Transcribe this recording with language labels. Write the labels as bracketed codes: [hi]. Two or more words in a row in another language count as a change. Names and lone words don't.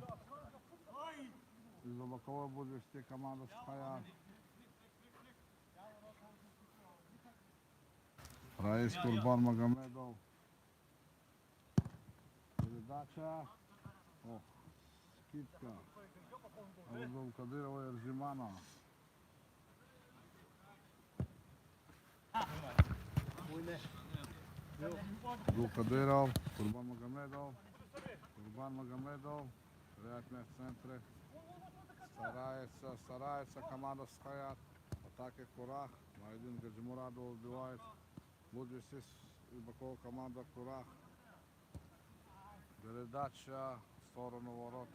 [ru] Из-за боковой будет вести команда Стхая. Раис Курбан Магомедов. Передача. Ох, скидка. Абдул-Кадырова и Эрзимана. Абдул-Кадыров, Курбан Магомедов. Курбан Магомедов. Теряет мяч в центре. Старается команда Стхая. Атаки Курах. Майдин Гаджимурадов убивает. Будет вести из бокова команда Курах. Передача в сторону ворот.